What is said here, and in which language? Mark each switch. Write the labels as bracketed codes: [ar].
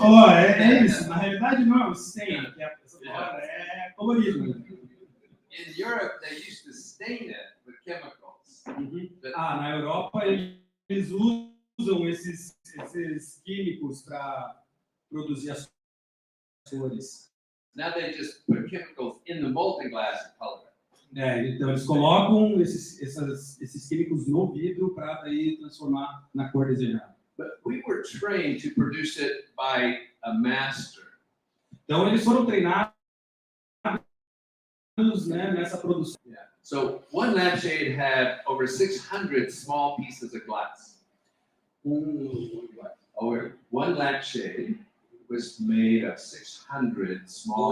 [pt] falou, é isso. Na realidade não é stained, que essa palavra é colorido. [en] in Europe, they used to stain it with chemicals. But [pt] Na Europa eles usam esses químicos para produzir as cores. [en] now they just put chemicals in the molten glass and color it. [pt] Então eles colocam esses químicos no vidro para daí transformar na cor desejada. [en] But we were trained to produce it by a master. [pt] Então eles foram treinados, né, nessa produção. Yeah. [en] So one lampshade had over 600 small pieces of glass. One lampshade was made of 600 small.